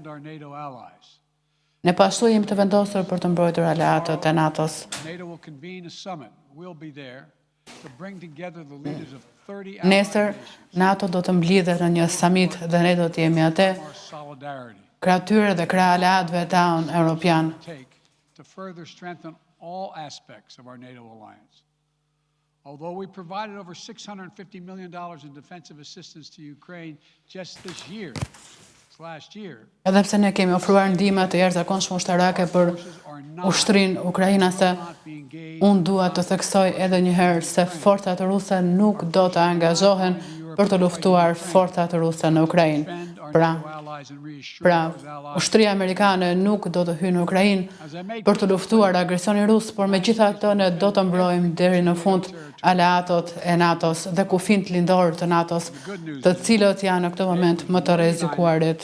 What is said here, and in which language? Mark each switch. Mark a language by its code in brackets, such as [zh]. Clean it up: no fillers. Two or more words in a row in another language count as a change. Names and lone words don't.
[sq] Ne pashtu jemi të vendosur për të mbrojtur aleatët e NATO-s. Nesër, NATO do të mblidhet në një summit dhe ne do të jemi atë, krah tyre dhe krah aleatëve tanë europian. [en] Although we provided over $650 million in defensive assistance to Ukraine just this year, last year. [sq] Edhe pse ne kemi ofruar ndihmë të jashtëzakonshme ushtarake për ushtrinë ukrainase, unë dua të theksoj edhe një herë se forcat ruse nuk do të angazhohen për të luftuar forcat ruse në Ukrainë. Pra, ushtria amerikane nuk do të hyjë në Ukrainë për të luftuar agresionin rus, por megjithatë ne do të mbrojmë deri në fund aleatët e NATO-s dhe kufijt lindor të NATO-s, të cilët janë në këtë moment më të rrezikuarit.